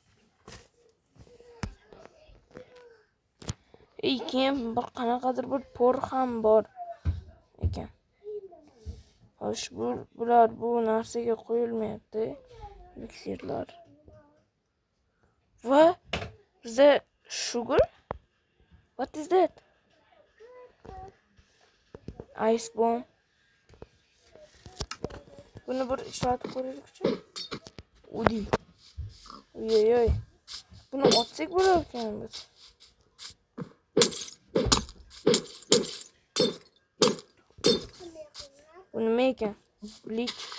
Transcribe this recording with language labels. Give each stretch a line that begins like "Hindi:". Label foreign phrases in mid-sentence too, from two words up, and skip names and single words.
Uzbek: Keyin bir qanaqadir bir por ham bor ekan. Xo'sh, bular bu narsaga qo'yilmayapti. Miksirlar. Va bizda sugar.
English: What is that? Ice bomb.
Uzbek: Buni bir ishlatib ko'raylikchi. Udi. Oy. Buni otsak bo'lar ekan biz. Bu nima ekan? Bleach.